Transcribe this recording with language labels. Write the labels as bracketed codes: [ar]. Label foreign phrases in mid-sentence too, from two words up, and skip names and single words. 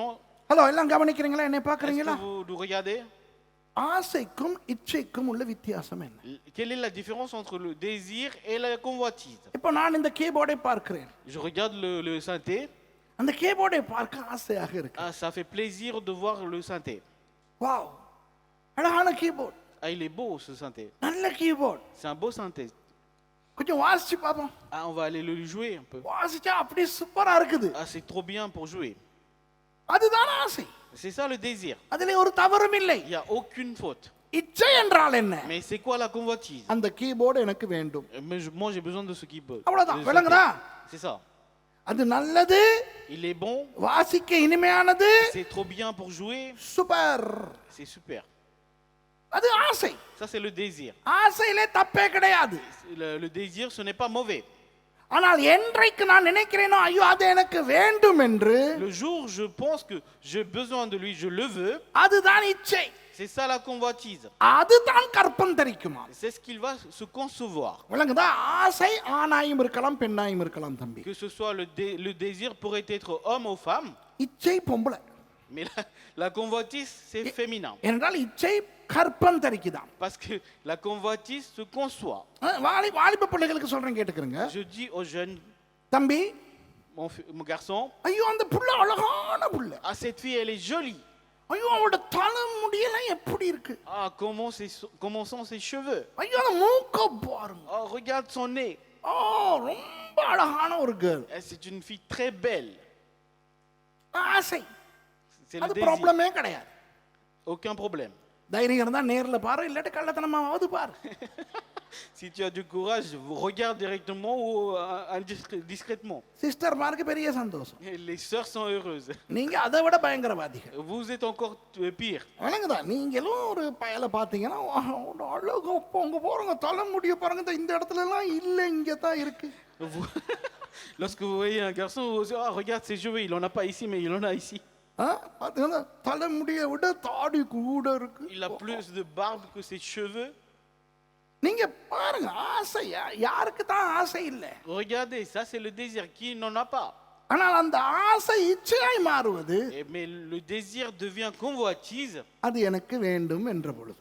[ta] ஹலோ, எல்லாம் கவனிக்கிறீங்களா? என்னை [fr] Est-ce [ta] பார்க்கறீங்களா? [fr] que vous nous regardez? [ta] ஆசைக்கும் இச்சைக்கும் உள்ள வித்தியாசம் என்ன? [fr] Quelle est la différence entre le désir et la convoitise? [ta] இப்போ நான் இந்த கீபோர்டை பார்க்கிறேன். [fr] Je regarde le synthé. [ta] அந்த கீபோர்டை பார்க்க ஆசையாக இருக்கு. [fr] Ah, ça fait plaisir de voir le synthé. [ta] வாவ், அழகான கீபோர்ட், [fr] Ah, il est beau ce synthé. [ta] நல்ல கீபோர்ட். [fr] C'est un beau synthé. [ta] கொஞ்சம் வாசிச்சு பாப்போம். [fr] Ah, on va aller le jouer un peu. [ta] வாசிச்சா அப்படி சூப்பரா இருக்குது. [fr] Ah, c'est trop bien pour jouer. [ta] அதுதான் ஆசை. [fr] C'est ça le désir. [ta] அதிலே ஒரு தவறும் இல்லை. [fr] Il n'y a aucune faute. [ta] இச்சை என்றால் என்ன? [fr] Mais c'est quoi la convoitise? [ta] அந்த கீபோர்டு எனக்கு வேண்டும். [fr] Mais moi j'ai besoin de ce keyboard. [ta] அவ்வளவுதான். விளங்குதா? [fr] C'est ça. [ta] அது நல்லது, [fr] Il est bon, [ta] வாசிக்க இனிமையானது, [fr] c'est trop bien pour jouer, [ta] சூப்பர். [fr] c'est super. [ta] அது ஆசை. [fr] Ça c'est le désir. [ta] ஆசையிலே தப்பே கிடையாது. [fr] Le désir ce n'est pas mauvais. [ta] ஆனால் என்றைக்கு நான் நினைக்கிறேனோ ஐயோ அது எனக்கு வேண்டும் என்று, [fr] Le jour je pense que j'ai besoin de lui, je le veux, [ta] அதுதான் இச்சை. [fr] c'est ça la convoitise. [ta] அதுதான் கற்பம் தரிக்குமா. [fr] C'est ce qu'il va se concevoir. [ta] விளங்குதா? ஆசை ஆணாயும் இருக்கலாம், பெண்ணாயும் இருக்கலாம் தம்பி. [fr] Que ce soit le désir pourrait être homme ou femme, [ta] இச்சை பொம்பளை. [fr] mais la convoitise c'est féminin. [ta] என்றால் இச்சை கற்பம் தரிக்குதான். [fr] Parce que la convoitise se conçoit. [ta] வாலிப பிள்ளைகளுக்கு சொல்றேன், கேட்டுக்கிறங்க. [fr] Je dis aux jeunes, [ta] தம்பி, [fr] mon garçon, [ta] ஐயோ அந்த புள்ள அழகான புள்ள, [fr] ah cette fille elle est jolie. [ta] ஐயோ அவளோட தலைமுடியெல்லாம் எப்படி இருக்கு, [fr] Ah comment sont ses cheveux. [ta] ஐயோ அந்த மூக்க பாருங்க, [fr] Oh regarde son nez. [ta] ரொம்ப அழகான ஒரு கேர்ள். [fr] C'est une fille très belle. [ta] ஆசை, [fr] C'est le [ta] அது [fr] désir. [ta] ப்ராப்ளமே கிடையாது. [fr] Aucun problème. [ta] தைரியம் இருந்தா நேர்ல பாரு, இல்லாட்டி கள்ளத்தனமாவது பாரு. [fr] Si tu as du courage, regarde directement ou discrètement. [ta] சிஸ்டர்மாருக்கு பெரிய சந்தோஷம். [fr] Et les sœurs sont heureuses. [ta] நீங்க அதை விட பயங்கரவாதிகள். [fr] Vous êtes encore pire. [ta] வணங்குதா, நீங்களும் ஒரு பயலை பார்த்தீங்கன்னா அழகு உங்க போறவங்க தலைமுடிய பாருங்க, இந்த இடத்துல எல்லாம் இல்லை, இங்கே தான் இருக்கு. [fr] Lorsque vous voyez un garçon, vous dites, ah, regarde ses cheveux, il en a pas ici, mais il en a ici. [ta] பார்த்தீங்கன்னா தலைமுடியை விட தாடி கூட இருக்கு. [fr] Il a plus de barbe que ses cheveux. [ta] நீங்க பாருங்க, ஆசை யாருக்கு தான் ஆசை இல்லை? [fr] Regardez, ça c'est le désir. Qui n'en a pas? [ta] ஆனால் அந்த ஆசை இச்சையாய் மாறுவது, [fr] Mais le désir devient convoitise. [ta] அது எனக்கு வேண்டும் என்ற பொழுது.